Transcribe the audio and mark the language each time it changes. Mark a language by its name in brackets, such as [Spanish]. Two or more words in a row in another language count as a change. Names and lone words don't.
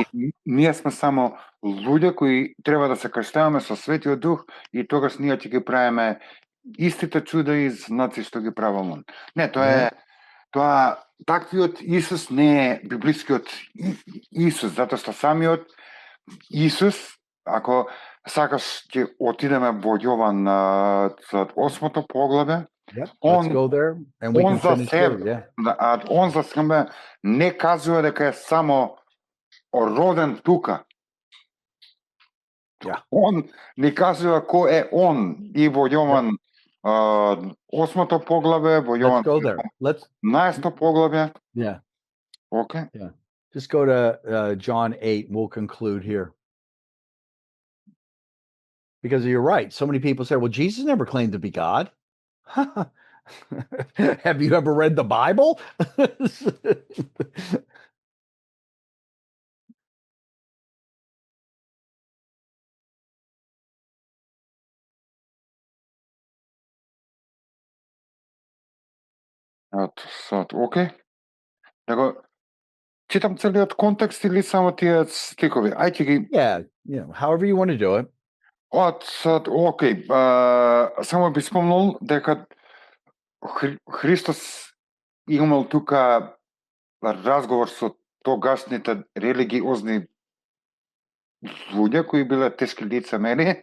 [Macedonian] И ние сме само луѓе кои треба да се крштеваме со Светиот Дух и тогаш ние ќе ги правиме истите чуда и знаци што ги правил он. Не, тоа таквиот Исус не е библискиот Исус, затоа што самиот Исус, ако сакаш ќе отидеме во Јован 8 поглаве, [English] Yep. Let's go there and we can finish there. Yeah. [Macedonian] Он за себе не кажува дека е само роден тука. [English] Yeah. [Macedonian] Он ни кажува кој е он и во Јован 8 поглаве, во Јован 11 поглаве. [English] Yeah. Okay. Yeah. Just go to John 8 and we'll conclude here. Because you're right. So many people say, well, Jesus never claimed to be God. Have you ever read the Bible? [Macedonian] Окей. Него читам целиот контекст или само тие стихови? Ајде ги. [English] Yeah, however you want to do it. [Macedonian] Окей. Само би спомнал дека Христос имал тука разговор со тогашните религиозни луѓе кои биле тешки лицемери.